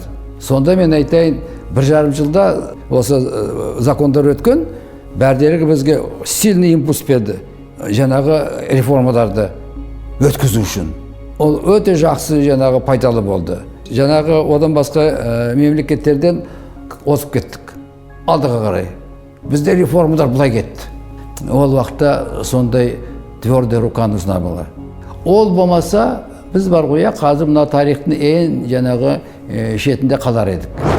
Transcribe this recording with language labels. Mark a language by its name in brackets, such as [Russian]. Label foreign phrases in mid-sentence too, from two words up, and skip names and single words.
[Kazakh] Сонда мен айтайын, 1,5 жылда осы закондар өткен, бәрдері бізге [Russian] сильный импульс [Kazakh] берді жаңағы реформаларды өткізу үшін. Ол өте жақсы жаңағы пайдалы болды. Жаңағы одан басқа мемлекеттерден озып кеттік. Алдыға қарай. Бізде реформалар бұлай кетті. Ол уақытта сондай [Russian] твердая рука нужна была. [Kazakh] Ол болмаса, біз бар ғой, қазір мына тарихтың ең жаңағы шетінде қалар едік.